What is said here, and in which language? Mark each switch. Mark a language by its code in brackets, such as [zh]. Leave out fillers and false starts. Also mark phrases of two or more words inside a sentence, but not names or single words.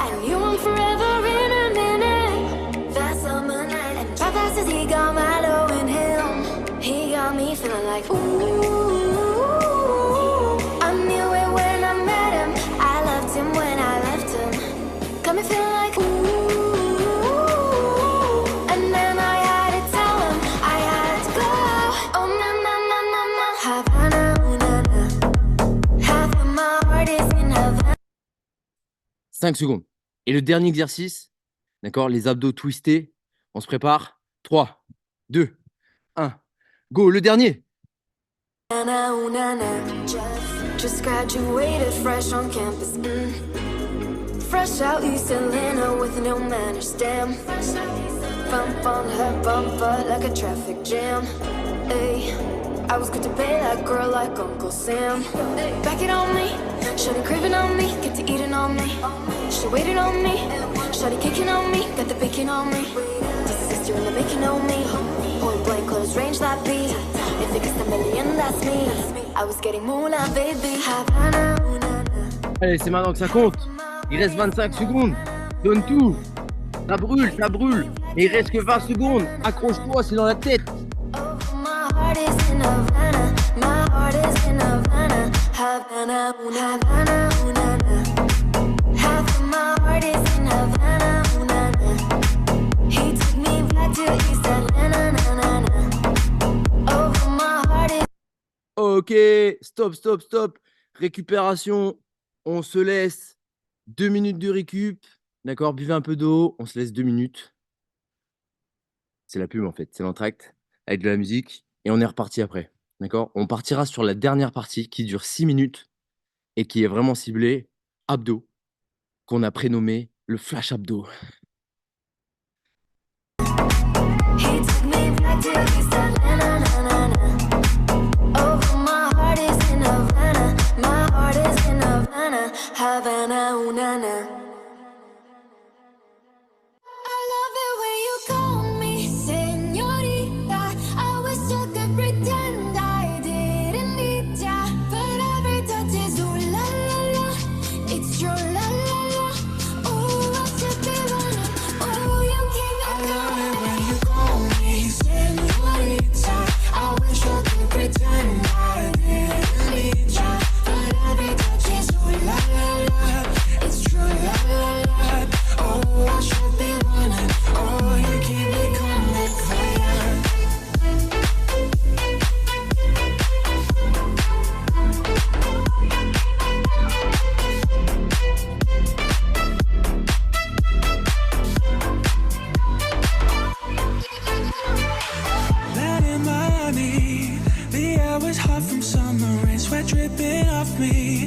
[en] I knew him forever in a minute. That summer night, and how fast as he got Milo in him, he got me feeling like ooh. I knew it when I met him. I loved him when I left him. Got me feeling like ooh. And then I had to tell him I had to go. Oh na na na na na. Havana, ooh na na. Half of my heart is in Havana. [fr] 5 secondes. Et le dernier exercice, d'accord, les abdos twistés. On se prépare. 3, 2, 1. Go, le dernier. Na, ooh, na, na. [en] Just graduated fresh on campus. Fresh out East Atlanta with no manners. Damn. Bump on her bumper like a traffic jam. Ay, I was good to pay that girl like Uncle Sam. Back it on me, shawty craving on me, get to eating on me. She waited on me, shawty kicking on me, got the bacon on me. This is sister in the making on me. Point blank close range that beat. If it gets a million, that's me. I was getting moolah, baby. Havana, ooh, na, na. [fr] Allez, c'est maintenant que ça compte. Il reste 25 secondes. Donne tout. Ça brûle, ça brûle. Et il reste que 20 secondes. Accroche-toi, c'est dans la tête. [en] Oh, my heart is in Havana. My heart is in Havana. Havana, ooh, Havana, ooh, na, na. Half of my heart is in Havana, ooh, na, na. He took me back to East Atlanta, na, na, na. Oh, my heart is. Ok, stop, stop, stop. [fr] Récupération. On se laisse 2 minutes de récup. D'accord, buvez un peu d'eau. On se laisse 2 minutes. C'est la pub en fait, c'est l'entracte avec de la musique. Et on est reparti après. D'accord, on partira sur la dernière partie qui dure 6 minutes et qui est vraiment ciblée abdos, qu'on a prénommé le flash abdos. [en] He took me back to East Atlanta, na, na, na. Oh, my heart is in Havana. My heart is in Havana. Havana, ooh, na, na. I love it when you call me señorita. I wish I could pretend I didn't need ya, but every touch is ooh la la la. It's true la la la. Oh, I should be running. Oh, you keep me I love coming. it when you call me señorita. I wish I could pretend I didn't need ya, but every touch is ooh la la la. It's true la la la. Oh, I should be running. Oh, you keep me coming for ya. Land in Miami, the air was hot from summer rain, sweat dripping off me.